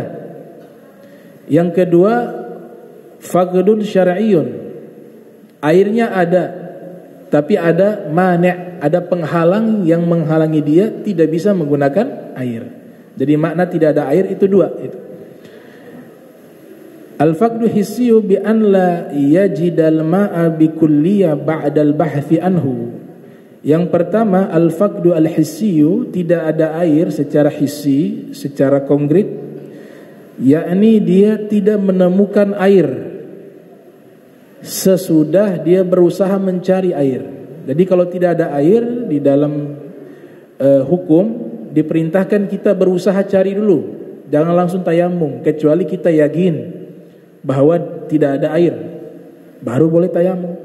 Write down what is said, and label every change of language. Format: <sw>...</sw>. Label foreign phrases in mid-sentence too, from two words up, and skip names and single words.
<id>Yang kedua</id> <ar>فقد شرعي,</ar> <id>airnya ada tapi ada mani', ada penghalang yang menghalangi dia tidak bisa menggunakan air. Jadi makna tidak ada air itu dua itu.</id> <ar>الفقد الحسي بأن لا يجد الماء بالكلية بعد البحث عنه.</ar> <id>Yang pertama</id> <ar>الفقد الحسي,</ar> <id>tidak ada air secara hissi, secara konkret, yakni dia tidak menemukan air sesudah dia berusaha mencari air. Jadi kalau tidak ada air di dalam hukum diperintahkan kita berusaha cari dulu, jangan langsung tayamum kecuali kita yakin bahwa tidak ada air, baru boleh tayamum.</id>